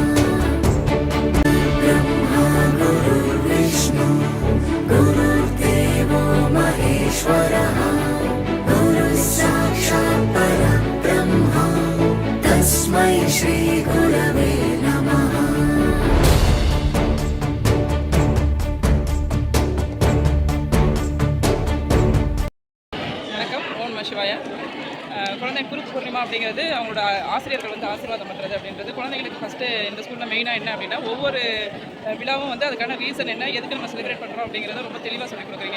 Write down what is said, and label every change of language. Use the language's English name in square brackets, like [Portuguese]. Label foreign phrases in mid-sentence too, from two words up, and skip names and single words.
[Sanskrit] ब्रह्मा गुरुर्विष्णु गुरुर्देवो महेश्वरः गुरुः साक्षात् परब्रह्म तस्मै श्री गुरवे नमः। [Tamil] வணக்கம். [Sanskrit] ॐ नमः शिवाय. [Tamil] குழந்தை குரு பூர்ணிமா அப்படிங்கிறது அவங்களோட ஆசிரியர்கள் வந்து ஆசீர்வாதம் பண்ணுறது அப்படின்றது குழந்தைங்களுக்கு ஃபஸ்ட்டு இந்த ஸ்கூலில் மெயினாக என்ன அப்படின்னா ஒவ்வொரு விழாவும் வந்து அதுக்கான ரீசன் என்ன, எதுக்கு நம்ம செலிப்ரேட் பண்ணுறோம் அப்படிங்கிறத ரொம்ப தெளிவாக சொல்லிக் கொடுக்குறீங்க.